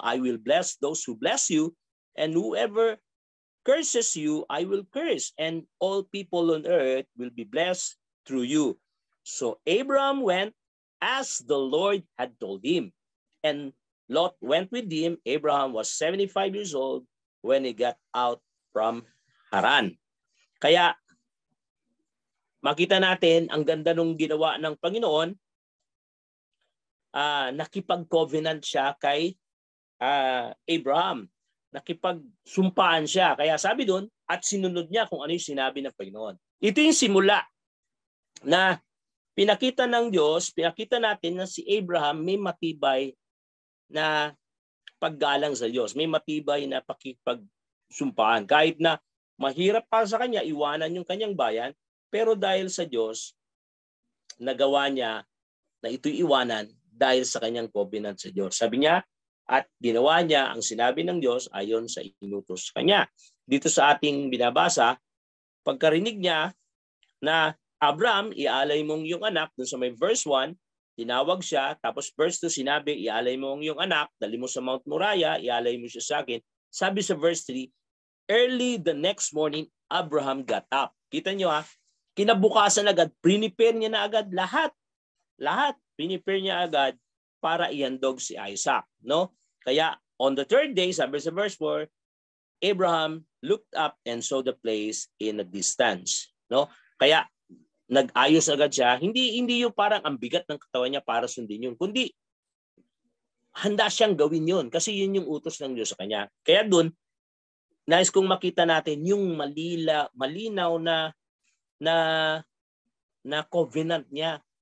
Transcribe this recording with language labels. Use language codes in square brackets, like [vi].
[en] I will bless those who bless you and whoever curses you, I will curse, and all people on earth will be blessed through you. So Abraham went as the Lord had told him. And Lot went with him. Abraham was 75 years old when he got out from Haran. [tl] Kaya makita natin ang ganda nung ginawa ng Panginoon. Nakipag-covenant siya kay Abraham. Nakipagsumpaan siya. Kaya sabi doon, at sinunod niya kung ano yung sinabi ng Panginoon. Ito yung simula na pinakita ng Diyos, pinakita natin na si Abraham may matibay na paggalang sa Diyos. May matibay na pakipagsumpaan. Kahit na mahirap para sa kanya, iwanan yung kanyang bayan, pero dahil sa Diyos, nagawa niya na ito'y iwanan dahil sa kanyang covenant sa Diyos. Sabi niya, at ginawa niya ang sinabi ng Diyos ayon sa inutos kanya. Dito sa ating binabasa, pagkarinig niya na Abraham, ialay mong iyong anak, dun sa may verse 1, tinawag siya, tapos verse 2 sinabi, ialay mo ang iyong anak, dali mo sa Mount Moriah, ialay mo siya sa akin. [en] Sabi sa verse 3, early the next morning, Abraham got up. [tl] Kita niyo kinabukasan agad, prepare niya na agad lahat. Prepare niya agad para ihandog si Isaac. No? [en] Kaya on the 3rd day, [tl] sabi sa verse 4, [en] Abraham looked up and saw the place in a distance. [tl] No? Kaya nag-ayos agad siya. Hindi yung parang ang bigat ng katawan niya para sundin yun, kundi handa siyang gawin yun kasi yun yung utos ng Diyos sa kanya. Kaya doon, nais kong makita natin yung malinaw na covenant niya.